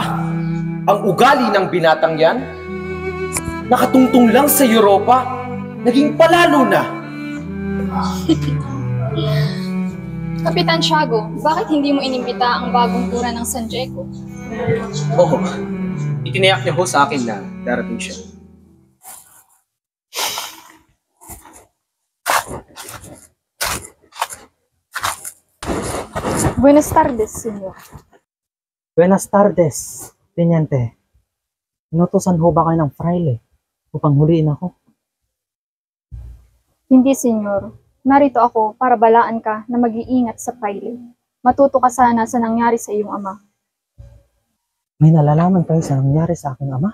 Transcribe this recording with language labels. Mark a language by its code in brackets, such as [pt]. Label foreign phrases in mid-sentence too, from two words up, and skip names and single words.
[tl] Ang ugali ng binatang yan? Nakatungtong lang sa Europa, naging palalo na. Kapitan Tiago, bakit hindi mo inimbita ang bagong kura ng San Diego? Oo, itinayak niya ho sa akin na darating siya. [es] Buenas tardes, senyor. Buenas tardes, Teniente. [tl] Inutusan ho ba kayo ng fraile upang huliin ako? Hindi, senyor. Narito ako para balaan ka na mag-iingat sa fraile. Matuto ka sana sa nangyari sa iyong ama. May nalalaman kayo sa nangyari sa aking ama?